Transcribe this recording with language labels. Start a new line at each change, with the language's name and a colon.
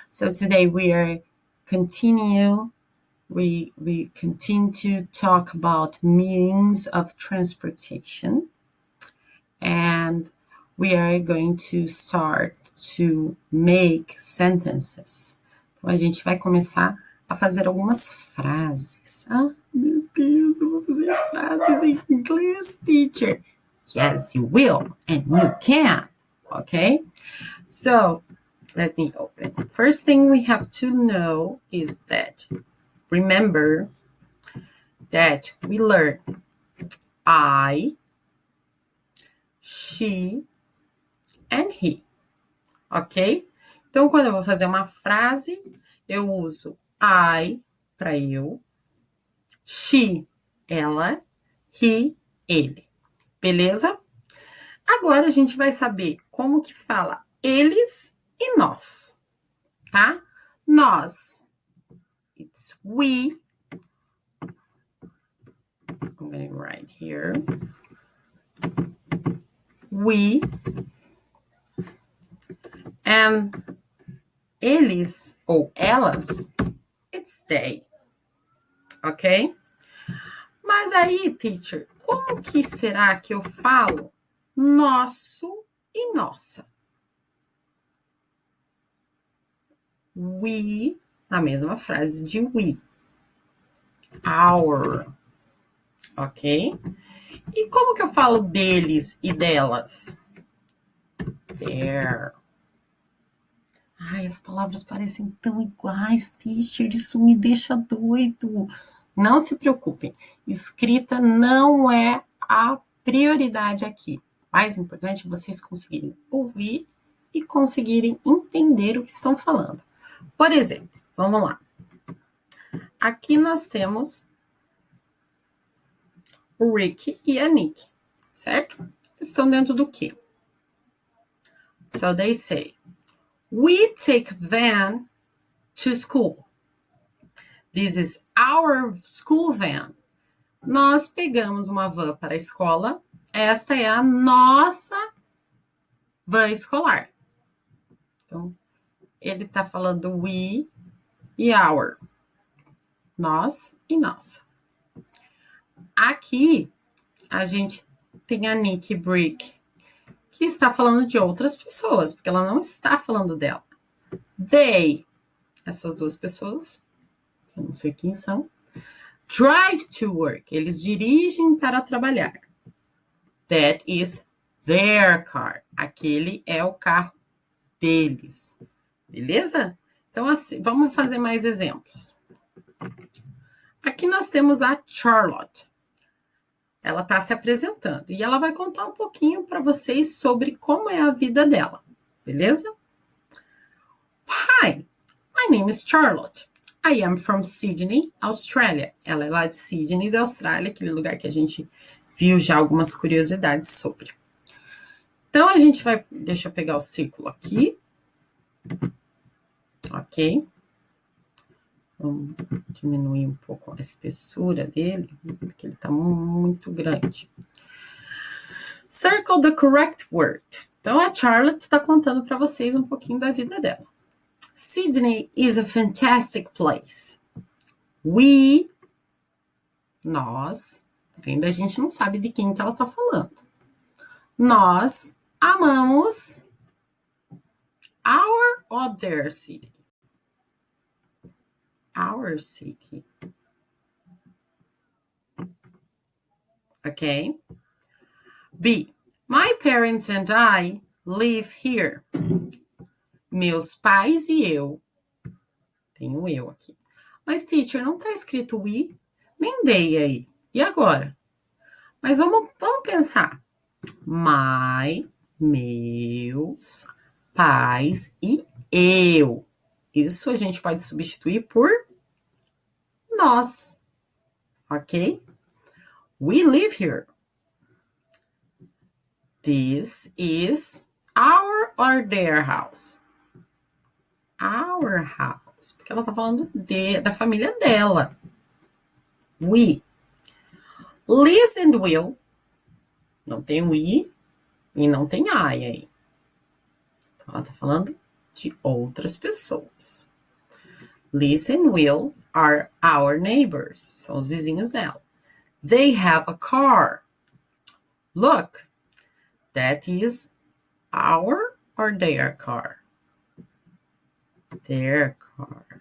English: So today we continue to talk about means of transportation, and we are going to start to make sentences.
Portuguese: Então a gente vai começar a fazer algumas frases. Ah, meu Deus, eu vou fazer frases em inglês, teacher.
English: Yes, you will, and you can. Okay? So, let me open. First thing we have to know is that, remember that we learn I, she, and he. Ok?
Portuguese: Então, quando eu vou fazer uma frase, eu uso I para eu, she, ela, he, ele. Beleza? Agora a gente vai saber como que fala eles e nós, tá?
English: Nós, it's we. I'm going to write here. We. And
Portuguese: eles ou elas,
English: it's they. Ok?
Portuguese: Mas aí, teacher, como que será que eu falo nosso e nossa? We, na mesma frase de we. Our. Ok? E como que eu falo deles e delas? Their. Ai, as palavras parecem tão iguais, teacher, isso me deixa doido. Não se preocupem, escrita não é a prioridade aqui. O mais importante é vocês conseguirem ouvir e conseguirem entender o que estão falando. Por exemplo, vamos lá. Aqui nós temos o Rick e a Nick, certo? Eles estão dentro do quê?
English: So they say, we take van to school. This is our school van.
Portuguese: Nós pegamos uma van para a escola. Esta é a nossa van escolar. Então, ele está falando we e our. Nós e nossa. Aqui, a gente tem a Nick Brick, que está falando de outras pessoas, porque ela não está falando dela. They, essas duas pessoas, eu não sei quem são,
English: drive to work,
Portuguese: eles dirigem para trabalhar.
English: That is their car.
Portuguese: Aquele é o carro deles. Beleza? Então, assim, vamos fazer mais exemplos. Aqui nós temos a Charlotte. Ela está se apresentando e ela vai contar um pouquinho para vocês sobre como é a vida dela.
English: Beleza? Hi, my name is Charlotte. I am from Sydney, Australia.
Portuguese: Ela é lá de Sydney, da Austrália, aquele lugar que a gente viu já algumas curiosidades sobre. Então, a gente vai... Deixa eu pegar o círculo aqui. Ok. Vamos diminuir um pouco a espessura dele, porque ele está muito grande.
English: Circle the correct word.
Portuguese: Então, a Charlotte está contando para vocês um pouquinho da vida dela.
English: Sydney is a fantastic place.
Portuguese: We, nós, ainda a gente não sabe de quem que ela está falando. Nós amamos
English: our or their city. Our city. Okay? B. My parents and I live here.
Portuguese: Meus pais e eu. Tem o eu aqui. Mas, teacher, não está escrito we, nem they aí. E agora? Mas vamos pensar. My, meus, pais e eu. Isso a gente pode substituir por nós.
English: Ok? We live here. This is our or their house. Our house.
Portuguese: Porque ela está falando da família dela. We. Liz and Will. Não tem we e não tem I aí. Então, ela está falando de outras pessoas.
English: Lisa and Will are our neighbors.
Portuguese: São os vizinhos dela.
English: They have a car. Look, that is our or their car? Their car.